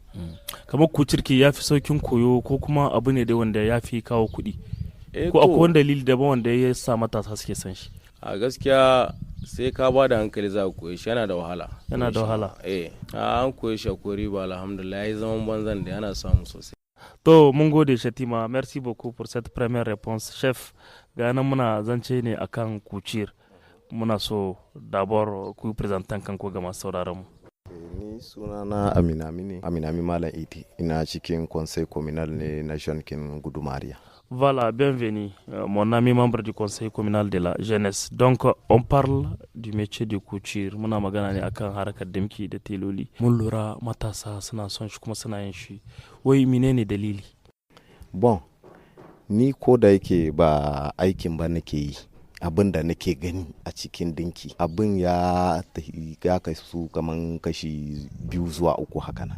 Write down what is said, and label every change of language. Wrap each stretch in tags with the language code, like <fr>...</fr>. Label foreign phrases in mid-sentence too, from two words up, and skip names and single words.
<ha>Kamar kucir ki yafi saukin koyo ko kuma abu ne da wanda yafi kawo kuɗi? Ko akwai wani dalili daban wanda ya sa matasa suke son shi? A gaskiya sai ka ba da hankali za ka koyi shi, yana da wahala. Yana da wahala? An koyi shi akwai riba, alhamdulillah, ya yi zaman banzan da yana samu sosai. To mun gode Shatima,</ha> <fr>merci beaucoup pour cette première réponse. Chef,</fr> <ha>ga nan muna zance ne akan kucir. Muna so d'abord ku presentan kanku ga masu sauraron mu. Ni sunana Aminami Malam Iti, ina cikin</ha> <fr>conseil communal</fr> <ha>ne na Jeankin Goudou-Maria.</ha> <fr>Voilà, bienvenue, mon ami membre du conseil communal de la jeunesse. Donc, on parle du métier de couture.</fr> <ha>Muna magana ne akan harkar dimki da teloli. Mun lura matasa suna son shi kuma suna yin shi. Wai menene dalili? Bon, ni ko da yake ba aikin ba nake yi, abin da nake gani a cikin dinki, abin ya kasu kaman kashi 2 zuwa 3 haka nan.</ha>